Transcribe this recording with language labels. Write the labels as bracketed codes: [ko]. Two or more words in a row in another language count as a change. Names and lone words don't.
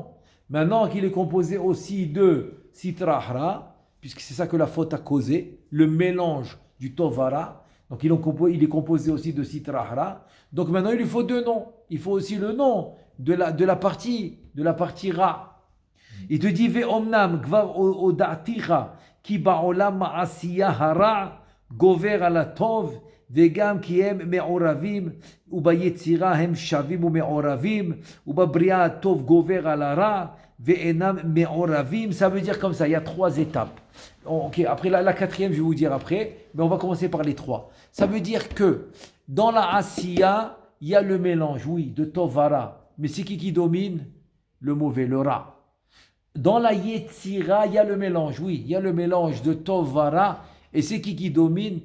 [fr] Maintenant qu'il est composé aussi de [arc] סטרא אחרא, [fr] puisque c'est ça que la faute a causé, le mélange du Tovara, donc il est composé aussi de [arc] סטרא אחרא. [fr] Donc maintenant il lui faut deux noms. Il faut aussi le nom de la partie Ra. Il te dit [he] ואמנם כבר הודעתיך כי בעולם העשיה הרע גובר על הטוב וגם כי הם מעורבים, וביצירה הם שווים ומעורבים, ובבריאה הטוב גובר על הרע, ואינם מעורבים. [fr] Ça veut dire comme ça, il y a trois étapes. Ok, après la quatrième, je vais vous dire après, mais on va commencer par les trois. Ça veut dire que dans la Asiya, il y a le mélange, oui, de Tovara, mais c'est qui domine? Le mauvais, le Ra. Dans la Yetzira, il y a le mélange, oui, il y a le mélange de [he] טוב ורע, [fr] et c'est qui domine?